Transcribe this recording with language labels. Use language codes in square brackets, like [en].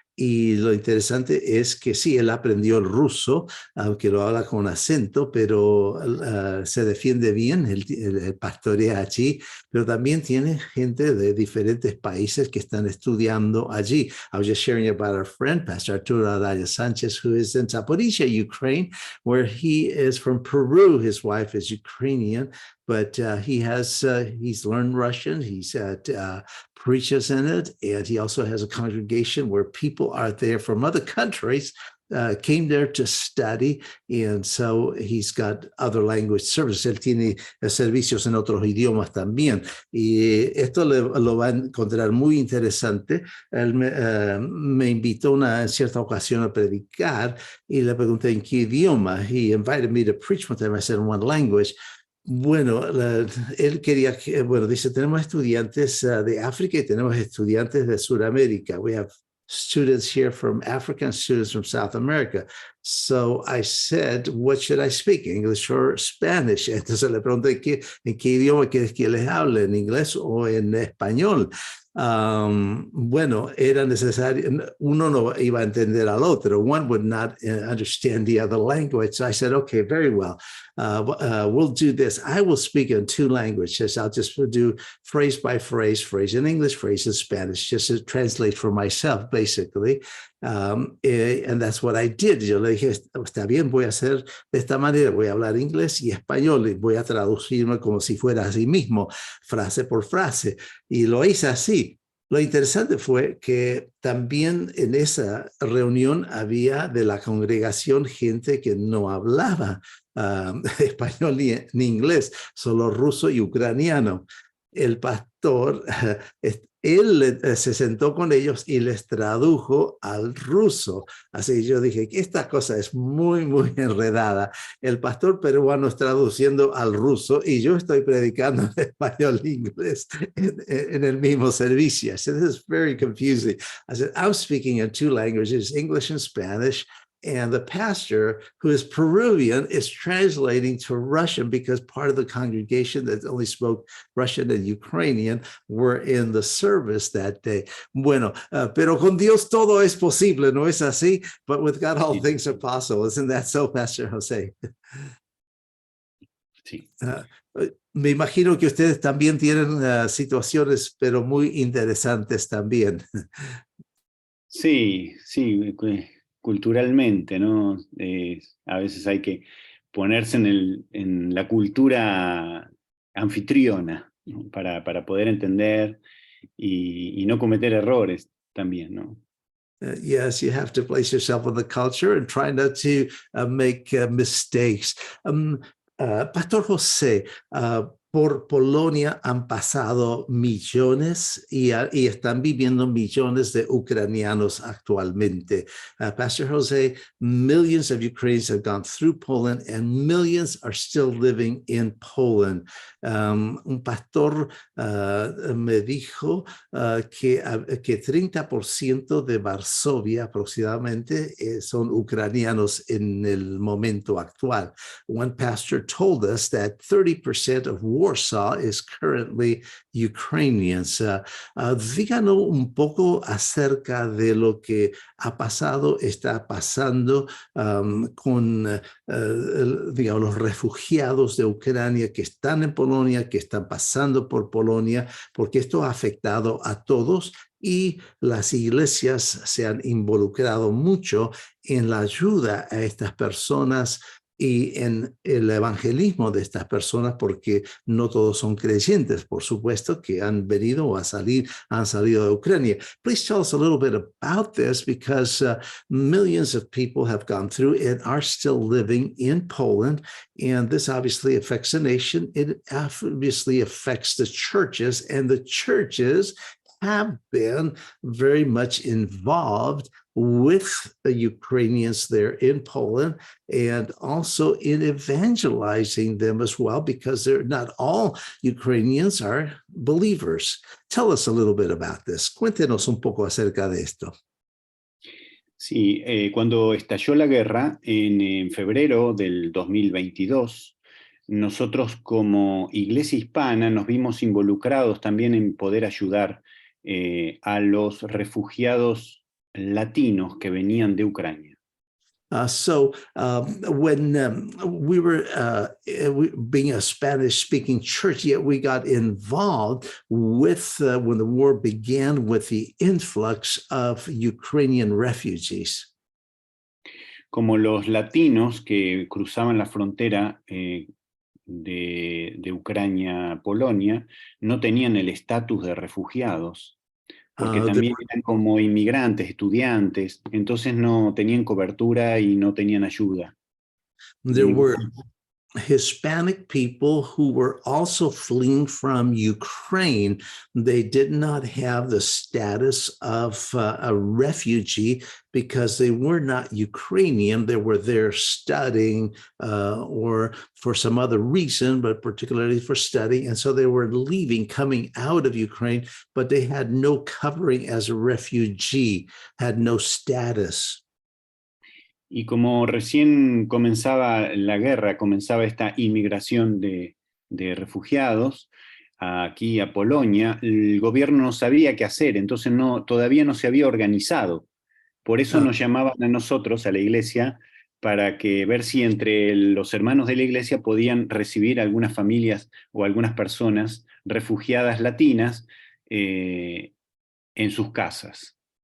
[es] Y lo interesante es que sí, él aprendió el ruso, aunque lo habla con acento, pero se defiende bien, el pastorea allí, pero también tiene gente de diferentes países que están estudiando allí. [en] I was just sharing about our friend, Pastor Arturo Araya Sanchez, who is in Zaporizhia, Ukraine, where he is from Peru. His wife is Ukrainian, but he's learned Russian. He's preaches in it, and he also has a congregation where people are there from other countries, came there to study, and so he's got other language services. [es] Él tiene servicios en otros idiomas también, y esto lo va a encontrar muy interesante. Él me invitó en cierta ocasión a predicar, y le pregunté en qué idioma. [en] He invited me to preach with him. I said in one language. [es] Bueno, él quería que, bueno, dice, tenemos estudiantes de África y tenemos estudiantes de Sudamérica. [en] We have students here from Africa and students from South America. So I said, what should I speak, English or Spanish? [es] Entonces le pregunté, ¿en qué idioma quieres que les hable? ¿En inglés o en español? Bueno, era necesario, uno no iba a entender al otro. [en] One would not understand the other language. So I said, okay, very well. We'll do this. I will speak in 2 languages. I'll just do phrase by phrase, phrase in English, phrase in Spanish, just to translate for myself, basically. And that's what I did. [es] Yo le dije, está bien, voy a hacer de esta manera, voy a hablar inglés y español y voy a traducirme como si fuera así mismo, frase por frase. Y lo hice así. Lo interesante fue que también en esa reunión había de la congregación gente que no hablaba español ni inglés, solo ruso y ucraniano. El pastor, él se sentó con ellos y les tradujo al ruso. Así que yo dije que esta cosa es muy, muy enredada. El pastor peruano está traduciendo al ruso y yo estoy predicando en español e inglés en el mismo servicio. [en] I said, this is very confusing. I said, I'm speaking in 2 languages, English and Spanish. And the pastor, who is Peruvian, is translating to Russian because part of the congregation that only spoke Russian and Ukrainian were in the service that day. [es] Bueno, pero con Dios todo es posible, ¿no es así? [en] But with God all things are possible. Isn't that so, Pastor Jose? [es] Sí. Me imagino que ustedes también tienen situaciones, pero muy interesantes también. Sí, sí, culturalmente, ¿no? A veces hay que ponerse en la cultura anfitriona, ¿no? Para poder entender y no cometer errores también, ¿no? [en] Yes, you have to place yourself in the culture and try not to make mistakes. [es] Pastor José, por Polonia han pasado millones y están viviendo millones de ucranianos actualmente. [en] Pastor José, millions of Ukrainians have gone through Poland and millions are still living in Poland. [es] Un pastor me dijo que 30% de Varsovia aproximadamente son ucranianos en el momento actual. [en] One pastor told us that 30% of Warsaw is currently Ukrainians. [es] Díganos un poco acerca de lo que ha pasado, está pasando con digamos, los refugiados de Ucrania que están en Polonia, que están pasando por Polonia, porque esto ha afectado a todos y las iglesias se han involucrado mucho en la ayuda a estas personas y en el evangelismo de estas personas, porque no todos son creyentes, por supuesto, que han venido o han salido de Ucrania. [en] Please tell us a little bit about this, because millions of people have gone through and are still living in Poland, and this obviously affects the nation. It obviously affects the churches, and the churches have been very much involved with the Ukrainians there in Poland, and also in evangelizing them as well, because they're not all Ukrainians are believers. Tell us a little bit about this. [es] Cuéntenos un poco acerca de esto. Sí, cuando estalló la guerra en febrero del 2022, nosotros como Iglesia Hispana nos vimos involucrados también en poder ayudar a los refugiados latinos que venían de Ucrania. [en] When we were being a Spanish-speaking church, yet we got involved with, when the war began, with the influx of Ukrainian refugees. [es] Como los latinos que cruzaban la frontera de Ucrania a Polonia no tenían el estatus de refugiados, porque también eran como inmigrantes, estudiantes, entonces no tenían cobertura y no tenían ayuda. [en] There were Hispanic people who were also fleeing from Ukraine. They did not have the status of a refugee because they were not Ukrainian. They were there studying or for some other reason, but particularly for studying. And so they were leaving, coming out of Ukraine, but they had no covering as a refugee, had no status. [es] Y como recién comenzaba la guerra, comenzaba esta inmigración de refugiados aquí a Polonia, el gobierno no sabía qué hacer, entonces todavía no se había organizado. Por eso nos llamaban a nosotros, a la iglesia, para ver si entre los hermanos de la iglesia podían recibir algunas familias o algunas personas refugiadas latinas en sus casas.